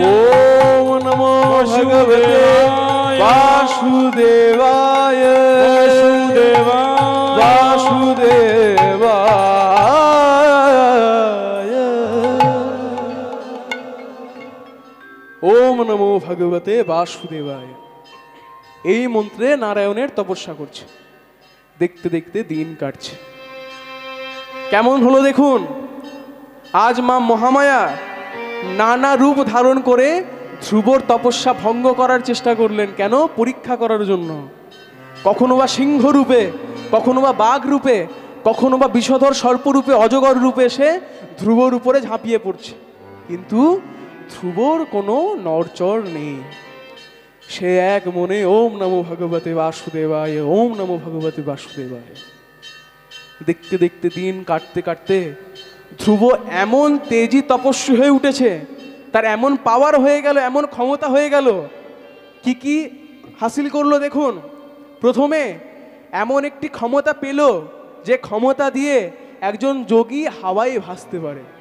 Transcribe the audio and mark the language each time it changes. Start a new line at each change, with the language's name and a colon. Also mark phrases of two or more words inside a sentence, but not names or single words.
Sanskrit: ওম নমো ভগবতে বাসুদেবায়, বাসুদেবায়। ওম নমো ভগবতে বাসুদেবায়।
Bangla: এই মন্ত্রে নারায়ণের তপস্যা করছে। দেখতে দেখতে দিন কাটছে। কেমন হলো দেখুন। আজ মা মহামায়া নানা রূপ ধারণ করে ধ্রুবর তপস্যা ভঙ্গ করার চেষ্টা করলেন। কেন? পরীক্ষা করার জন্য। কখনো বা সিংহ রূপে, কখনো বা বাঘ রূপে, কখনো বা বিষধর সর্পরূপে, অজগর রূপে এসে ধ্রুবর উপরে ঝাঁপিয়ে পড়ছে। কিন্তু ধ্রুবর কোনো নড়চড় নেই। সে এক মনে
Sanskrit: ওম নমো ভগবতে বাসুদেবায়, ওম নমো ভগবতে বাসুদেবায়।
Bangla: দেখতে দেখতে দিন কাটতে কাটতে ধ্রুব এমন তেজি তপস্বী হয়ে উঠেছে, তার এমন পাওয়ার হয়ে গেল, এমন ক্ষমতা হয়ে গেল। কি কি হাসিল করলো দেখুন। প্রথমে এমন একটি ক্ষমতা পেল, যে ক্ষমতা দিয়ে একজন যোগী হাওয়ায় ভাসতে পারে।